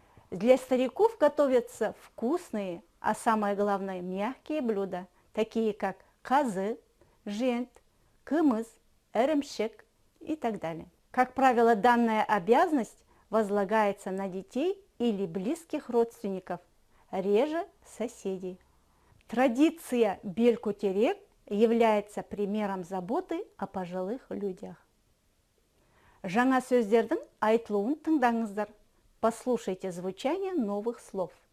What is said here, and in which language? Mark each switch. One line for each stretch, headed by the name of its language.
Russian: Для стариков готовятся вкусные, а самое главное мягкие блюда, такие как казы, жент, кымыз, эремшек и так далее. Как правило, данная обязанность возлагается на детей или близких родственников, реже соседей. Традиция бель-кутерек является примером заботы о пожилых людях.
Kazakh: Жаңа сөздердің айтылуын тыңдаңыздар.
Russian: Послушайте звучание новых слов.